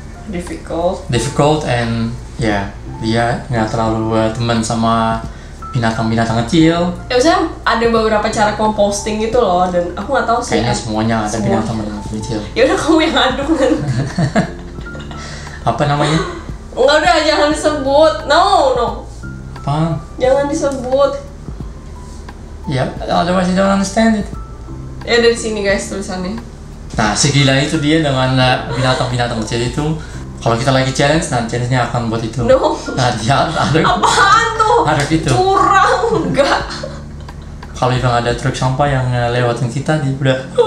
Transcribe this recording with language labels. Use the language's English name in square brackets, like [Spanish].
[English] difficult and [Indonesian] ya dia nggak terlalu teman sama binatang-binatang kecil. Ya misalnya ada beberapa cara composting gitu loh, dan aku nggak tahu sih. Kayaknya semuanya ada binatang-binatang kecil. Ya udah kamu yang aduk kan. Apa namanya? Enggak, udah jangan disebut. [English] No. [Indonesian] Apa? Jangan disebut. [English] Ya, otherwise you don't understand it. [Indonesian] Ya dari sini guys tulisannya. Nah, segila itu dia dengan binatang-binatang kecil itu. Kalau kita lagi challenge, nah challenge-nya akan buat itu. [English] No. [Indonesian] Nah, dia ada. Apaan tuh? Ada gitu. Curang, enggak. Kalau memang ada truk sampah yang lewatin kita, dia udah.